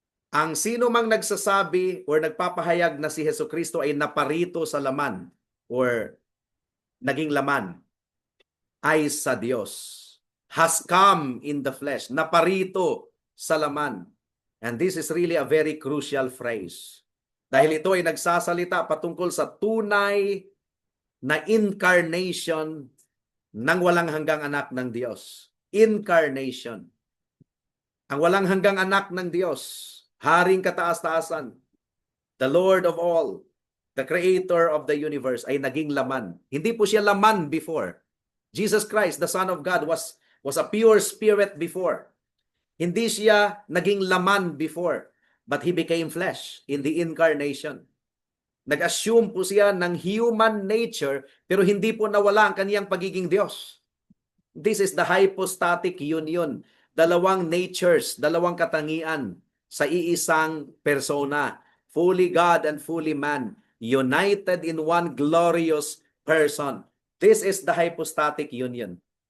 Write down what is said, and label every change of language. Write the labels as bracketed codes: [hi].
[tl] Ang sino mang nagsasabi or nagpapahayag na si Jesucristo ay naparito sa laman or naging laman ay sa Diyos. [en] Has come in the flesh. [tl] Naparito sa laman. [en] And this is really a very crucial phrase. [tl] Dahil ito ay nagsasalita patungkol sa tunay na incarnation ng walang hanggang anak ng Diyos. Incarnation. Ang walang hanggang anak ng Diyos, Haring kataas-taasan, [en] the Lord of all, the Creator of the universe, [tl] ay naging laman. Hindi po siya laman before. [en] Jesus Christ, the Son of God, was a pure spirit before. [tl] Hindi siya naging laman [en] before, but He became flesh in the incarnation. [tl] Nag-assume po siya ng human nature, pero hindi po nawala ang kaniyang pagiging Diyos. [en] This is the hypostatic union. [tl] Dalawang natures, dalawang katangian sa iisang persona. [en] Fully God and fully man, united in one glorious person. This is the hypostatic union.